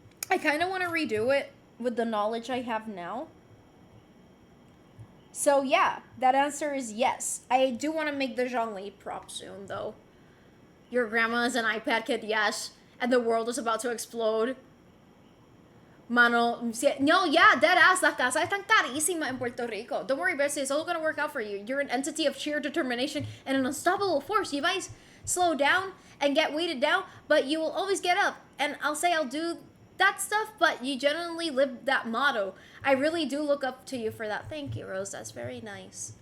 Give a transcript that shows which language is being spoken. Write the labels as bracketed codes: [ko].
[en] I kind of want to redo it with the knowledge I have now. So yeah, that answer is yes. I do want to make the Zhongli prop soon, though. Your grandma is an iPad kid, yes. And the world is about to explode. [es] Mano, [en] no, yeah, dead ass. [es] La casa es tan carísima en Puerto Rico. [en] Don't worry, Bessie, it's all gonna work out for you. You're an entity of sheer determination and an unstoppable force. You might slow down and get weighted down, but you will always get up. And I'll say I'll do that stuff, but you genuinely live that motto. I really do look up to you for that. Thank you, Rose. That's very nice.